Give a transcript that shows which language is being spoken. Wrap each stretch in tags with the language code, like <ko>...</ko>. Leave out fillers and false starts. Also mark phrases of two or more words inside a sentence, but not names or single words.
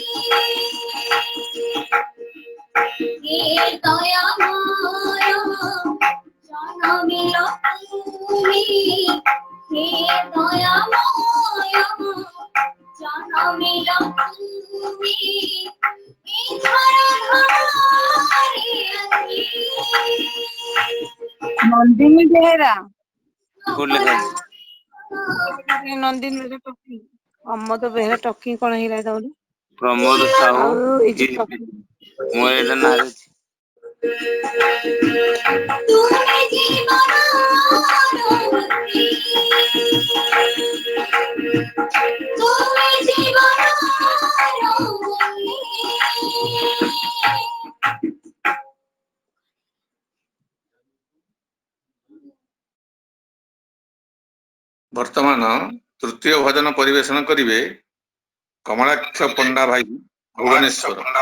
<bn>হে দয়াময় জনমিল তুমি হে দয়াময় জনমিল তুমি এই ধরা ধারে আছি</bn> <or>ନନ୍ଦିନୀ ବେହେରା କୋଉଠି ଲେଖା ଅଛି? ନନ୍ଦିନୀ ବେହେରା ଟକି ଅମତ ବେହେରା ଟକି କଣ ହେଇଗଲା ତମର ପ୍ରମୋଦ ସାହୁ ଆଉ ଏଇ ଯୋଉ ଇଏ ଟକି ମୋର ଏଇଟା ନାଁରେ ଅଛି।</or> <bn>তুমি জীবনের অতিথি তুমি জীবনের অতিথি</bn> <or>ବର୍ତ୍ତମାନ ତୃତୀୟ ଭଜନ ପରିବେଷଣ କରିବେ କମଳାକ୍ଷ ପଣ୍ଡା ଭାଇ ଭୁବନେଶ୍ୱର।</or>